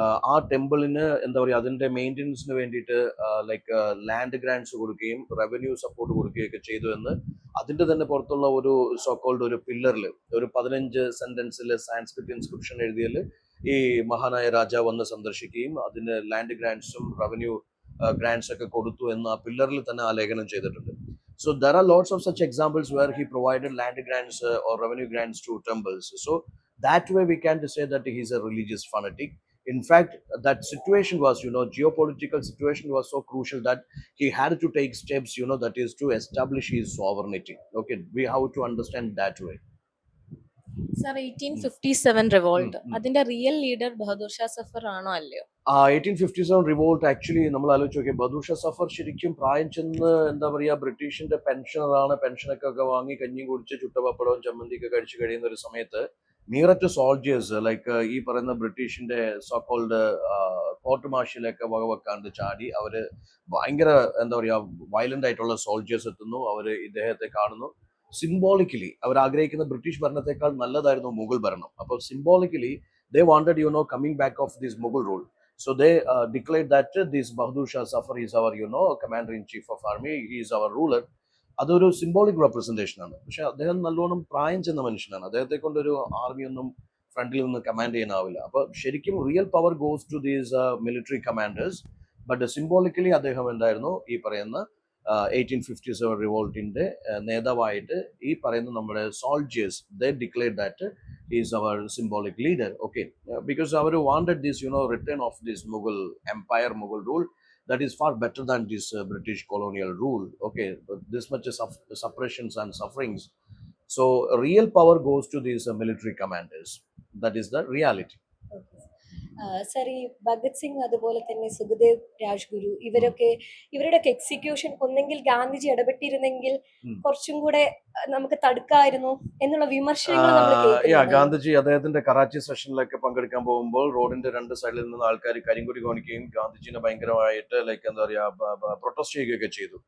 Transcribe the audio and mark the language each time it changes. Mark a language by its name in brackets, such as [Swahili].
[Malayalam] ആ ടെമ്പിളിന് എന്താ പറയുക അതിന്റെ മെയിൻ്റെനൻസിന് വേണ്ടിയിട്ട് ലൈക്ക് ലാൻഡ് ഗ്രാൻഡ്സ് കൊടുക്കുകയും റവന്യൂ സപ്പോർട്ട് കൊടുക്കുകയൊക്കെ ചെയ്തു എന്ന് അതിന്റെ തന്നെ പുറത്തുള്ള ഒരു സോക്കോൾഡ് ഒരു പില്ലറിൽ ഒരു 15 സെന്റൻസിൽ സാൻസ്ക്രിറ്റ് ഇൻസ്ക്രിപ്ഷൻ എഴുതിയതിൽ ഈ മഹാനായ രാജാവ് വന്ന് സന്ദർശിക്കുകയും അതിന് ലാൻഡ് ഗ്രാൻഡ്സും റവന്യൂ ഗ്രാൻഡ്സ് ഒക്കെ കൊടുത്തു എന്ന് ആ പില്ലറിൽ തന്നെ ആലേഖനം ചെയ്തിട്ടുണ്ട്. [English] So there are lots of such examples where he provided land grants or revenue grants to temples. So that way we can say that he is a religious fanatic. In fact, that situation was, geopolitical situation was so crucial that he had to take steps, that is to establish his sovereignty. Okay, we have to understand that way. [Malayalam] Sir 1857 revolt അതിന്റെ real leader Bahadur Shah Zafar ആണോ അല്ലയോ? 1857 revolt actually നമ്മൾ ആലോചിച്ച് നോക്കിയാൽ ബഹദൂർ ഷാ സഫർ ശരിക്കും പ്രായം ചെന്ന് എന്താ പറയുക ബ്രിട്ടീഷിന്റെ പെൻഷനറാണ്. പെൻഷനൊക്കെ വാങ്ങി കഞ്ഞി കുടിച്ച് ചുട്ടപപ്പടവും ചമ്മന്തിയൊക്കെ കഴിച്ച് കഴിയുന്ന ഒരു സമയത്ത് നിയററ്റ് സോൾജേഴ്സ് ലൈക്ക് ഈ പറയുന്ന ബ്രിട്ടീഷിന്റെ സോക്കോൾഡ് കോർട്ട് മാർഷ്യലൊക്കെ വകവെക്കാണ്ട് ചാടി അവര് ഭയങ്കര എന്താ പറയുക വയലന്റ് ആയിട്ടുള്ള സോൾജേഴ്സ് എത്തുന്നു. അവര് ഇദ്ദേഹത്തെ കാണുന്നു. സിംബോളിക്കലി അവർ ആഗ്രഹിക്കുന്ന ബ്രിട്ടീഷ് ഭരണത്തെക്കാൾ നല്ലതായിരുന്നു മുഗൾ ഭരണം. [English] അപ്പോൾ symbolically they wanted coming back of this Mughal rule. So they declared that this Bahadur Shah Zafar is our commander in chief of army, he is our ruler. [Malayalam] അതൊരു symbolic representation ആണ്. പക്ഷെ അദ്ദേഹം നല്ലോണം പ്രായം ചെന്ന മനുഷ്യനാണ്. അദ്ദേഹത്തെ കൊണ്ടൊരു ആർമി ഒന്നും ഫ്രണ്ടിൽ നിന്ന് കമാൻഡ് ചെയ്യാനാവില്ല. അപ്പൊ ശരിക്കും real power [English] Goes to these military commanders. [Malayalam] But symbolically അദ്ദേഹം എന്തായിരുന്നു ഈ പറയുന്ന 1857 റിവോൾട്ടിന്റെ നേതാവായിട്ട് ഈ പറയുന്ന നമ്മുടെ soldiers [English] They declared that is our symbolic leader. Okay, because our wanted this return of this Mughal empire, Mughal rule that is far better than this British colonial rule. Okay, this much of suppressions and sufferings. So real power goes to these military commanders. That is the reality. [Malayalam] Sir ഈ ഭഗത് സിംഗ് അതുപോലെ തന്നെ സുഖദേവ് രാജ്ഗുരു ഇവരുടെയൊക്കെ execution ഒന്നെങ്കിൽ ഗാന്ധിജി ഇടപെട്ടിരുന്നെങ്കിൽ കുറച്ചും കൂടെ നമുക്ക് തടുക്കായിരുന്നു എന്നുള്ള വിമർശനങ്ങൾ നമ്മൾ കേൾക്കുന്നുണ്ട്. ഗാന്ധിജി അദ്ദേഹത്തിന്റെ കറാച്ചി സെഷനിലൊക്കെ പങ്കെടുക്കാൻ പോകുമ്പോൾ റോഡിന്റെ രണ്ട് സൈഡിൽ നിന്ന് ആൾക്കാർ കരിങ്കൊടി കാണിക്കുകയും ഗാന്ധിജിനെ ഭയങ്കരമായിട്ട് ലൈക്ക് എന്താ പറയാ പ്രൊട്ടസ്റ്റ് ചെയ്യുകയൊക്കെ ചെയ്തു.